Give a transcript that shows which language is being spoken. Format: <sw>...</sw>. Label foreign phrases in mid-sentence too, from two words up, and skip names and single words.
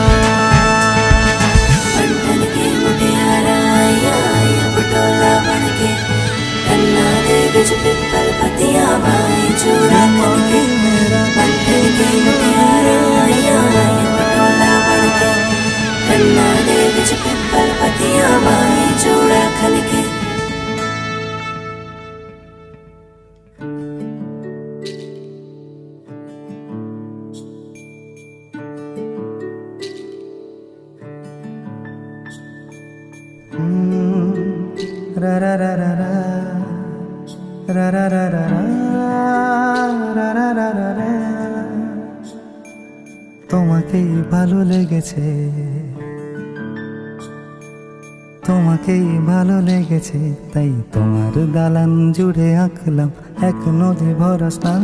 <pa>ਪਿਪਲ ਪਤੀਆ ਬਾਈ ਚੂੜਾ ਖਣਕੇ, ਬੰਧਨ ਕੇ ਮੁਟਿਆਰਾ ਆਇਆ ਪਟੋਲਾ ਬਣਕੇ, ਕੰਨਾ ਦੇ ਵਿਚ ਪਿਪਲ ਪਤੀਆ ਬਾਈ ਚੂੜਾ ਖਣਕੇ। रा रा रा रा रा रा रा रा रा রা রা রা রা রা।</pa> <bn>তোমাকেই ভালো লেগেছে, তোমাকেই ভালো লেগেছে, তাই তোমার দালান জুড়ে আঁকলাম এক নদী ভরা স্নান।</bn>